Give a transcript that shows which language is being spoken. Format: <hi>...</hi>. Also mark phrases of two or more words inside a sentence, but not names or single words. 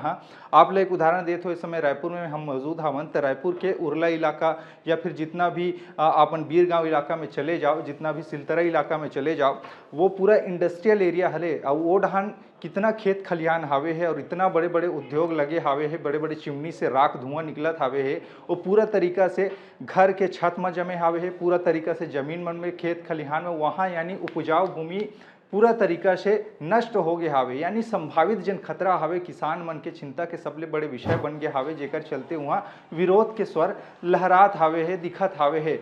<hne>हाँ, आप लोग एक उदाहरण देते हो, इस समय रायपुर में हम मौजूद हवन, तो रायपुर के उरला इलाका या फिर जितना भी अपन बीर गाँव इलाका में चले जाओ, जितना भी सिलतरा इलाका में चले जाओ, वो पूरा</hne> <en>industrial area</en> <hne>हले। और वो ढहान कितना खेत खलिहान हावे है और इतना बड़े बड़े उद्योग लगे हावे है, बड़े बड़े चिमनी से राख धुआं निकलत हावे है। वो पूरा तरीका से घर के छत में जमे हावे है, पूरा तरीका से जमीन मन में खेत खलिहान में वहाँ यानी उपजाऊ भूमि पूरा तरीका से नष्ट हो गए हावे। यानी संभावित जन खतरा हावे किसान मन के चिंता के सबले बड़े विषय बन गए हावे, जेकर चलते वहाँ विरोध के स्वर लहरात हावे है, दिखत हावे है।</hne>